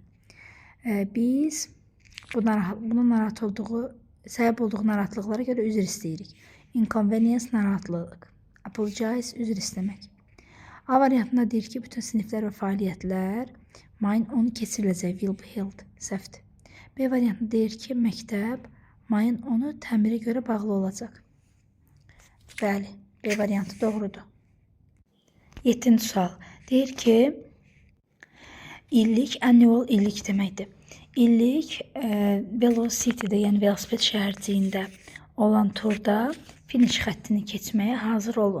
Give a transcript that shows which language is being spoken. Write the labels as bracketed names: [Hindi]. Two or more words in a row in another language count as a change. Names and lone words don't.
[Azerbaijani] Biz bunun səbəb olduğu narahatlıqlara görə üzr istəyirik. Inconvenience narahatlıq. Apologize, üzr istəmək. A variantında deyir ki, bütün siniflər və fəaliyyətlər mayın 10-u keçiriləcək, [English] will be held, [Azerbaijani] səhvdir. B variantında deyir ki, məktəb mayın 10-u təmirə görə bağlı olacaq. Bəli, B variantı doğrudur. 7-ci sual. Deyir ki, illik, annual illik deməkdir. İllik velocity-də, yəni velosiped şəhərciyində olan turda finish xəttini keçməyə hazır olun.